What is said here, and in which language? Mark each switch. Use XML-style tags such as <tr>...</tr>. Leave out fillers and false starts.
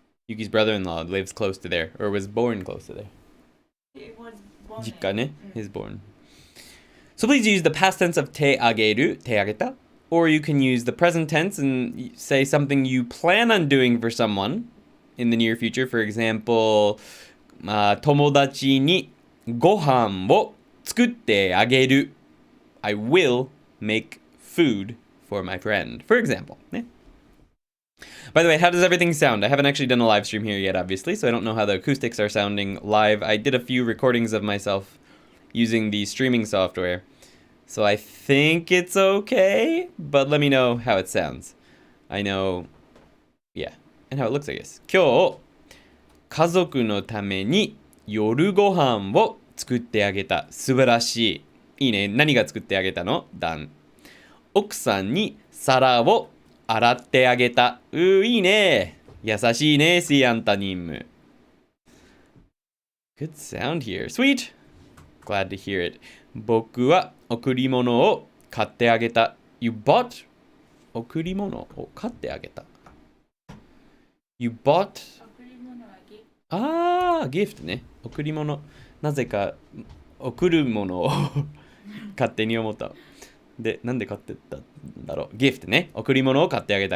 <en>Yuki's brother-in-law lives close to there, or was born close to there. 実家ね. He's born. So please use the past tense of 手あげる, 手あげた. Or you can use the present tense and say something you plan on doing for someone in the near future. For example, 友達にご飯を作ってあげる. I will make food for my friend, for example. By the way, how does everything sound? I haven't actually done a live stream here yet, obviously, so I don't know how the acoustics are sounding live. I did a few recordings of myself using the streaming software. So I think it's okay, but let me know how it sounds. I know, yeah, and how it looks, I guess.</en> <ja>今日、家族のために夜ご飯を作ってあげた。素晴らしい。いいね。何が作ってあげたの？ダン。奥さんに皿を洗ってあげた。いいね。優しいね、シアンタニム。</ja> <en>Good sound here. Sweet. Glad to hear it.</en> <ja>僕は贈り物を買ってあげた。</ja> <en>You bought 贈り物を買ってあげた。 You bought ギフトね。</en> <ja>贈り物。なぜか贈るものを勝手に思った。で、なんで買ってたんだろう。ギフトね。贈り物を買ってあげた。</ja>